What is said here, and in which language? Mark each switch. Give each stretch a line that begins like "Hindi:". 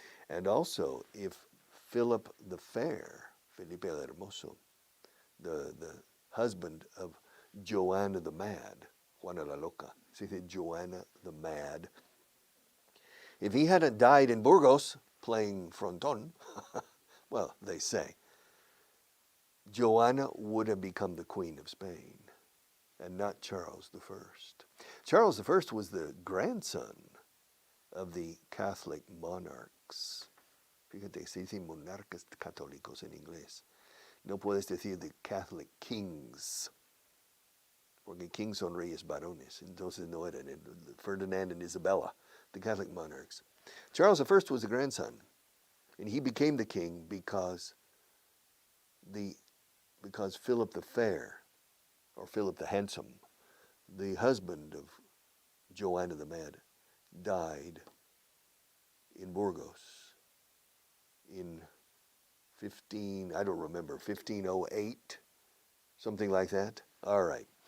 English: And also, if Philip the Fair, Felipe el Hermoso, the husband of Joanna the Mad, Juana la Loca,
Spanish: se dice
English: Joanna the Mad, if he hadn't died in Burgos playing frontón, well, they say, Joanna would have become the Queen of Spain and not Charles I. Charles I was the grandson of the Catholic monarchs.
Spanish: Fíjate, se dice monarcas católicos en inglés. No puedes decir
English: the Catholic kings,
Spanish: porque kings son reyes varones. Entonces no eran
English: Ferdinand and Isabella, the Catholic monarchs. Charles I was the grandson, and he became the king because Philip the Fair, or Philip the Handsome, the husband of Joanna the Mad, died in Burgos in 1508, something like that. All right.